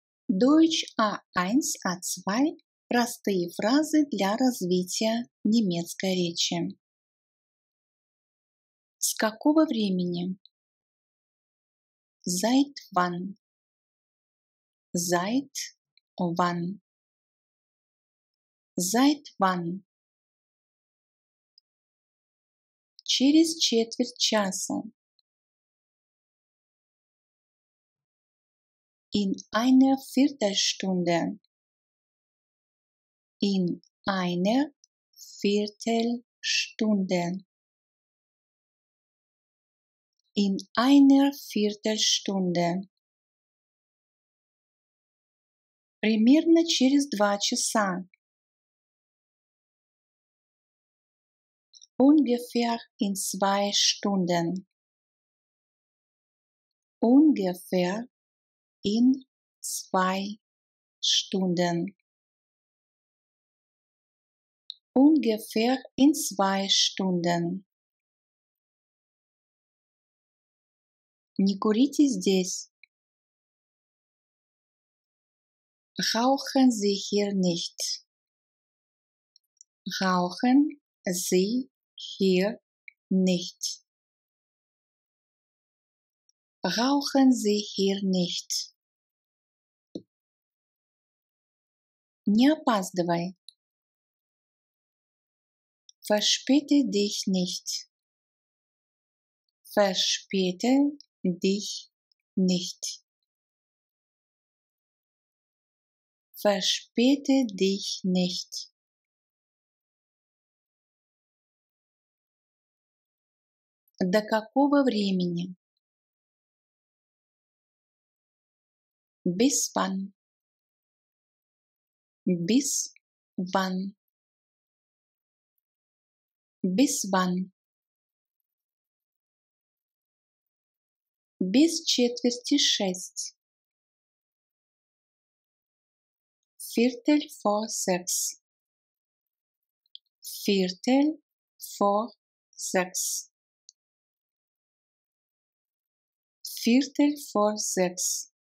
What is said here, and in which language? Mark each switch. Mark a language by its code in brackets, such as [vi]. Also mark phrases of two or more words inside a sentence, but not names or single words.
[de] Deutsch A1, A2 – [ru] простые фразы для развития немецкой речи. С какого времени? [de] Seit wann? Seit wann? Seit wann? [ru] Через четверть часа. [de] In einer Viertelstunde. In einer Viertelstunde. In einer Viertelstunde. [ru] Примерно через 2 часа. [de] Ungefähr in 2 Stunden. Ungefähr in 2 Stunden. Ungefähr in 2 Stunden. [ru] Не курите здесь. [de] Rauchen Sie hier nicht. Rauchen Sie hier nicht. Rauchen Sie hier nicht. [ru] Не опаздывай. [de] Verspäte dich nicht. Verspäte dich nicht. Verspäte dich nicht. [ru] До какого времени? [de] Bis wann? Bis wann? Bis wann? [ru] Без четверти 6. [de] Viertel vor 6. Viertel vor 6. Viertel vor 6.